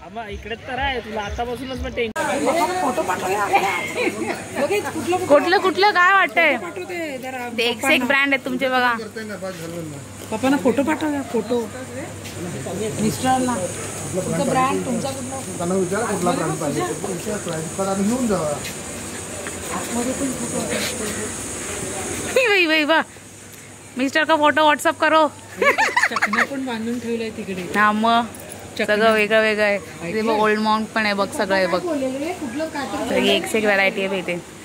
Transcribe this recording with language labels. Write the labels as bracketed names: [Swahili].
[Marathi] इकडे तर आहे तुला आतापासूनच कुठलं कुठलं काय वाटतंय? एक से एक ब्रँड आहेत तुमचे बघा. पप्पांना फोटो पाठव. फोटो मिस्टरांना तुमचा ब्रँड तुमचा कुठला विचार कुठला ब्रँड पाहिजे घेऊन जावा. [Hindi] वाह मिस्टर का फोटो व्हॉट्सअप करो. [Marathi] चकना पण बांधून ठेवलंय तिकडे. हा मग सगळं वेगळं वेगळं आहे. ते बघ ओल्ड माउंट पण आहे बघ. सगळं आहे बघ. सगळी एक से एक व्हरायटी आहे इथे.